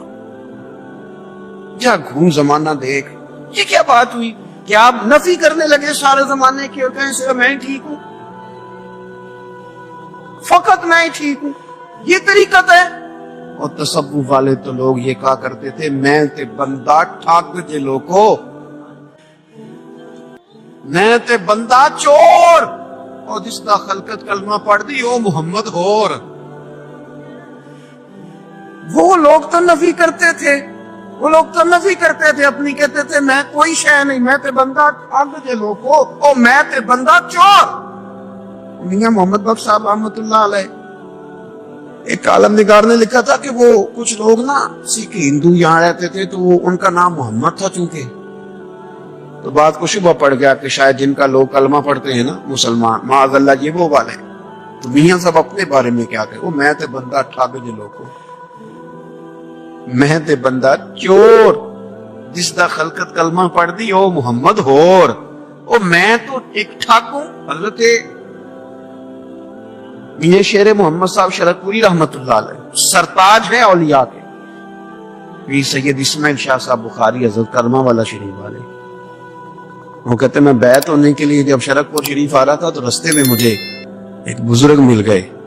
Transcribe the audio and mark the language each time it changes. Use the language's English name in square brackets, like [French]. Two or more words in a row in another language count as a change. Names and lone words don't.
[Urdu] جا گھوم زمانہ دیکھ. یہ کیا بات ہوئی کہ آپ نفی کرنے لگے سارے زمانے کی, اور کہیں سے میں ٹھیک ہوں, فقط میں ہی ٹھیک ہوں. یہ طریقت ہے. اور تصوف والے تو لوگ یہ کہا کرتے تھے [Punjabi] میں تے بندہ ٹھگ جے لوکو, میں تے بندہ چور, اور جس دا خلقت کلمہ پڑھ دی او محمد ہور. [Urdu] وہ لوگ تو نفی کرتے تھے, اپنی کہتے تھے میں کوئی شے نہیں, [Punjabi] میں تے بندہ ٹھگ جے لوکو, او میں تے بندہ چور. [Urdu] میاں محمد بخش صاحب [Arabic] رحمت اللہ علیہ [Urdu] ایک عالم نگار نے لکھا تھا کہ وہ کچھ لوگ نا سکھ ہندو یہاں رہتے تھے, تو ان کا نام محمد تھا چونکہ, تو بات کو شبہ پڑ گیا کہ شاید جن کا لوگ کلمہ پڑھتے ہیں نا مسلمان, معاذ اللہ یہ وہ والے. تو میاں صاحب اپنے بارے میں کیا کہ وہ [Punjabi] میں تے بندہ ٹھگ جے لوکو, میں تے بندہ چور. جس دا خلقت کلمہ پڑھ دی او محمد ہور او [Urdu] میں تو ٹھیک ٹھاک ہوں. حضرت یہ شیر محمد صاحب شرک پوری [Arabic] رحمت اللہ علیہ [Urdu] سرتاج ہے اولیاء کے. یہ سید اسماعیل شاہ صاحب بخاری حضرت کرما والا شریف والے وہ کہتے میں بیعت ہونے کے لیے جب شرک پور شریف آ رہا تھا تو رستے میں مجھے ایک بزرگ مل گئے.